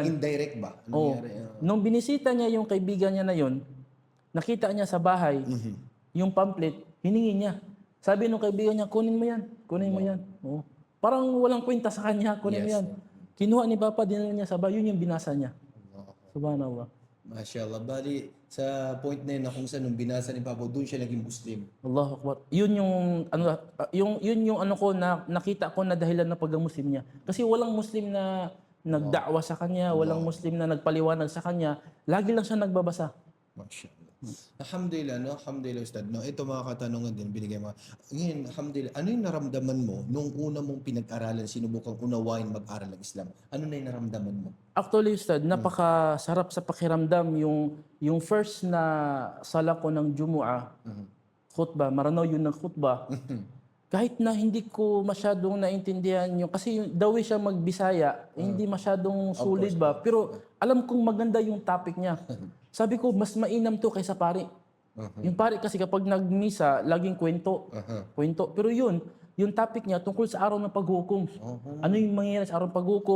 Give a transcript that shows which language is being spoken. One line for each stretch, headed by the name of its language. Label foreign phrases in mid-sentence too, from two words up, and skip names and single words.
Filipino: Parang indirect ba? Nung binisita niya yung kaibigan niya na yon, nakita niya sa bahay, yung pamphlet, hiningi niya. Sabi nung kaibigan niya, kunin mo yan. Kunin mo yan. Oh. Parang walang kwenta sa kanya, kunin mo yan. Kinuha ni Papa, dinala niya sa bahay, yun yung binasa niya. Subhanallah. Mashallah. Bali, sa point na yun na kung saan nung binasa ni Papa, doon siya naging Muslim.
Arabic: الله أكبر.
Filipino: Yun yung ko na nakita ko na dahilan ng pagka-Muslim niya. Kasi walang Muslim na nagda'wa sa kanya, walang Muslim na nagpaliwanag sa kanya. Lagi lang siya nagbabasa. Mashallah. Alhamdulillah, no? Alhamdulillah, Ustad. No? Ito mga katanungan din, binigay mo. Ngayon, alhamdulillah, ano yung naramdaman mo nung una mong pinag-aralan, sinubukang unawain mag-aral ng Islam? Ano na yung naramdaman mo? Actually, Ustad, napakasarap sa pakiramdam yung first na sala ko ng Jumu'ah, khutbah, maranaw yun ng khutbah. Kahit na hindi ko masyadong naintindihan kasi
English: the way
Filipino: siya magbisaya, hindi masyadong sulit ba. Pero alam kong maganda yung topic niya. Sabi ko, mas mainam to kaysa pari. Yung pari kasi kapag nagmisa, laging kwento. Kwento. Pero yung topic niya tungkol sa araw ng paghukom. Ano yung mangyayari sa araw ng paghukom?